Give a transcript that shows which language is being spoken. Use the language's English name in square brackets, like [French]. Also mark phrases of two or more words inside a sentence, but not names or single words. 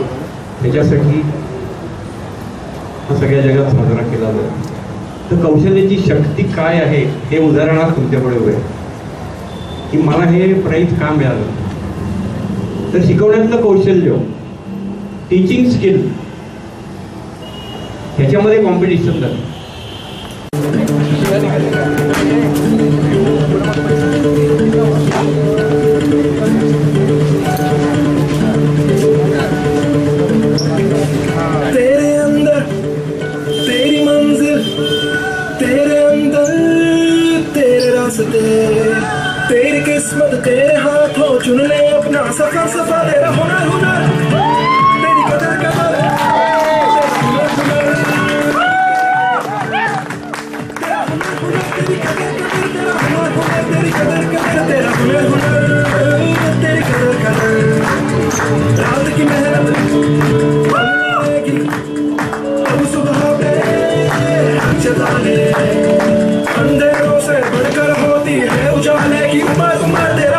[Marathi] त्याच्यासाठी हा सगळ्या जगात साजरा केला जातो। तर कौशल्याची शक्ती काय आहे हे उदाहरण आज तुमच्याकडे उभे आहे की मला हे प्राईज का मिळालं। तर शिकवण्यातलं कौशल्य, [English] teaching skill, [Marathi] ह्याच्यामध्ये कॉम्पिटिशन झालं। [Hindi] तेरे अंदर तेरी मंजिल, तेरे अंदर तेरे रास्ते, तेरी किस्मत तेरे हाथों, चुन ले अपना सफर सफर, तेरा हुनर हुनर, तेरी कदर कदर, तेरा हुनर हुनर, तेरी कदर कदर, तेरा हुनर हुनर, तेरी कदर कदर, तेरा हुनर हुनर। की मेहनत मिलेगी, अब सुबह पे हम जताने, अंधेरों से बढ़कर होती है उजाले की उम्र।